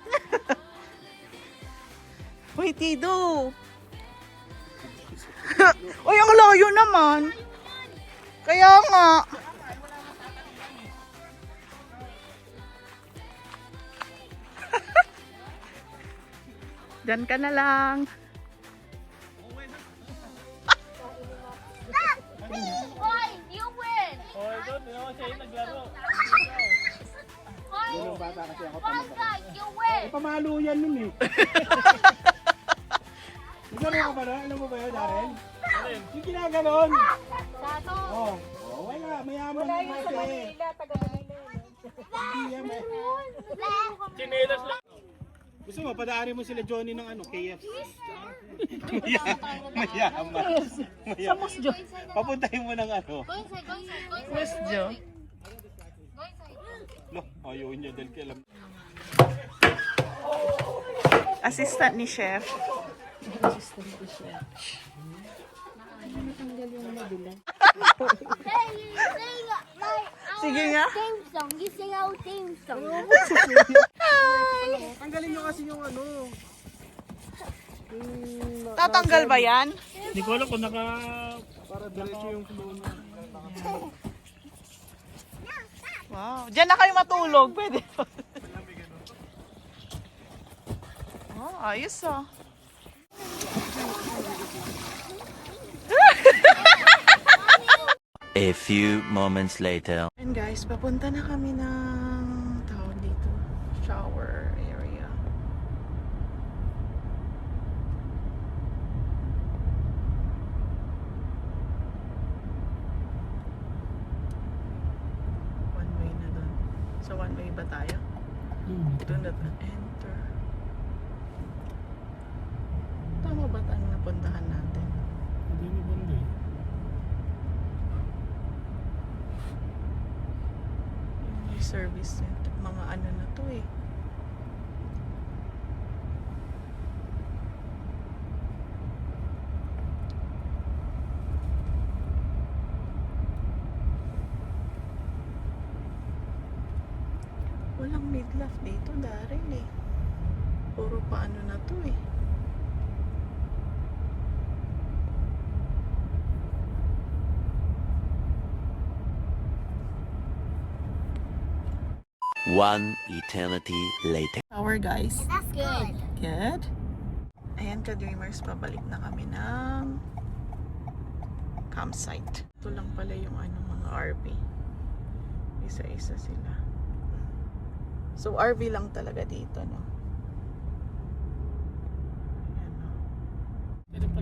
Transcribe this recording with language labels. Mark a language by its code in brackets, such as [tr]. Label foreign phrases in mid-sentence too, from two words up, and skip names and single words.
[tl] Hoy, Tido. Uy, ang layo naman. Kaya nga. Diyan ka na lang. [en] Boy, you win! [tl] Oh, doon, siya yung naglaro. Yung bata kasi ako Basta, [en] you win! [tl] pamalo yan nun eh. Naglaro ka ba na? Alam mo ba yun, Darren? Yung ginaganon. Tato! Oh, wala, mayaman na kasi. Hindi yan, may. Chinelas lang. Gusto mo, padaanin mo sila Johnny ng ano, KFC. Mayaman. Sa Musjo. Papuntahin mo ng ano. [en] Go inside, go inside, go inside. Where's Joe? Go inside. No, [tl] ayaw niya dahil kailan. Assistant ni Chef. [en] Hey, you sing like [tl] Sige nga. [en] theme song. You sing our theme song. [tl] Tanggalin nyo kasi yung ano. Tatanggal ba yan? Hindi ko alam kung naka... Para diretso yung flow na. Wow. Diyan na kayo matulog. Pwede pa. Oh, ayos ah. [en] A few moments later. And guys, [tl] papunta na kami ng tawag dito, shower area. [en] One way [tl] na dun. [en] So one way [tl] ba tayo? [en] Do not enter. [tl] Tama ba tayo napuntahan natin? Hindi mo banda eh. May service center. Mga ano na to eh. Walang midlife dito, Darren eh. Puro pa ano na to eh. [en] One eternity later. Shower guys. That's good. Good. [tl] Ayan ka-dreamers, pabalik na kami ng campsite. Ito lang pala yung ano, mga RV. Isa-isa sila. So RV lang talaga dito, no? Ayan, no?